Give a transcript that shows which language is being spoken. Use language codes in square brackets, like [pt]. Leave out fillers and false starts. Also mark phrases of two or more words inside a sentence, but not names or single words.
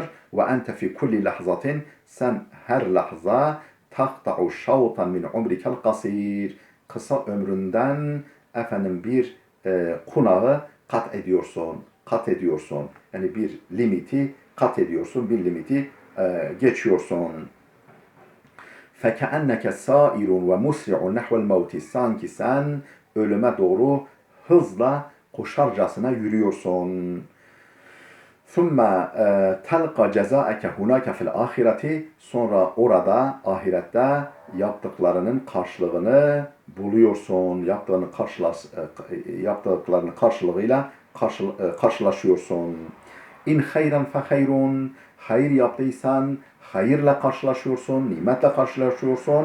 [ar] وأنت في كل لحظة, [tr] sen her lahza [ar] تقطع شوطا من عمرك القصير, [tr] kısa ömründen efendim bir kunağı kat ediyorsun. Kat ediyorsun. Yani bir limiti kat ediyorsun. Bir limiti geçiyorsun. [ar] فَكَأَنَّكَ سَائِرٌ وَمُسْرِعٌ نَحْوَ الْمَوْتِ, [tr] sanki sen ölüme doğru hızla koşarcasına yürüyorsun. [ar] ثُمَّ تَلْقَ جَزَاءَكَ هُنَاكَ فِي الْآخِرَةِ, [tr] sonra orada ahirette yaptıklarının karşılığını buluyorsun. Yaptıklarının karşılığıyla karşılaşıyorsun. [ar] إن خيرا فخير, [tr] hayır yaptıysan hayırla karşılaşıyorsun, nimetle karşılaşıyorsun.